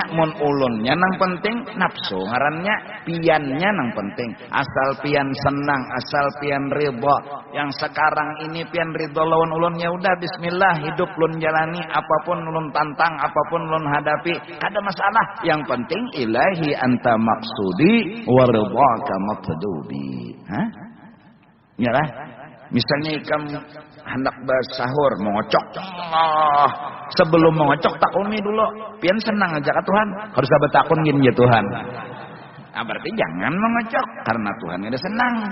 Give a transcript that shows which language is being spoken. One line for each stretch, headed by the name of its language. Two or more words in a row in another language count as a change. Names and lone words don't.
Banjar: Mun ulunnya nang penting, nafsu ngarannya. Piannya nang penting. Asal pian senang, asal pian ridha. Yang sekarang ini pian ridha lawan ulun, ya udah bismillah, hidup ulun jalani, apapun ulun tantang, apapun ulun hadapi, kada masalah. Yang penting
Arabic: إلهي أنت مقصودي ورضاك مطلوبي. Hah?
Banjar: Ya lah. Misalnya ikam hendak bersahur, mengocok. Allah. Sebelum mengocok takuni dulu. Pian senang aja ke Tuhan. Harus dapat takun gini ya Tuhan. Nah, berarti jangan mengocok karena Tuhan udah senang.